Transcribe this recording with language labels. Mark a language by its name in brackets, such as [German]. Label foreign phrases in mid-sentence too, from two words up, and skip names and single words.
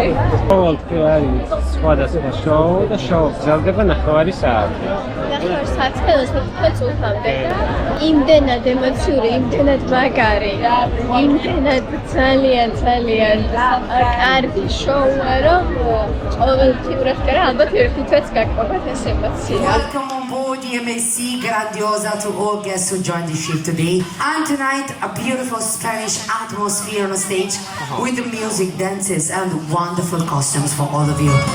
[Georgian] ყოველდღე არის სხვადასხვა შოუ და შოუ გრძელდება 9 საათი. 9 საათი 15 წუთამდე და იმდენად ემოციური, იმდენად მაგარი, იმდენად ძალიან კარგი შოუა, რომ ყოველდღიურად და ალბათ ერთი თვეც გაგყვებათ ეს ემოცია. [English] Welcome on board the MSC Grandiosa to all guests who joined the ship today. And tonight, a beautiful Spanish atmosphere on the stage with the music, dances, and wonderful costumes for all of you.